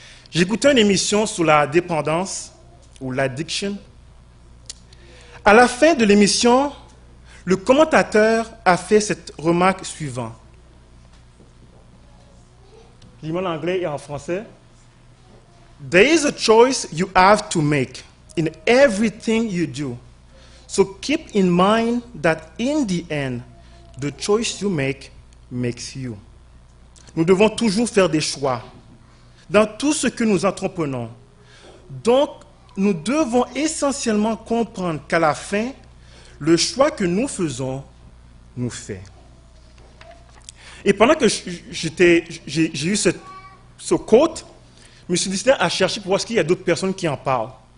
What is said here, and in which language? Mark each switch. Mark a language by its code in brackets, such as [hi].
[fr] J'écoutais une émission sur la dépendance ou l'addiction. À la fin de l'émission, le commentateur a fait cette remarque suivante. Dis-moi en anglais et en français. [en] There is a choice you have to make in everything you do. So keep in mind that in the end, the choice you make makes you. [fr] Nous devons toujours faire des choix dans tout ce que nous entreprenons. Donc, nous devons essentiellement comprendre qu'à la fin, le choix que nous faisons nous fait. Et pendant que j'ai eu ce quote, je me suis décidé à chercher pour voir s'il y a d'autres personnes qui en parlent.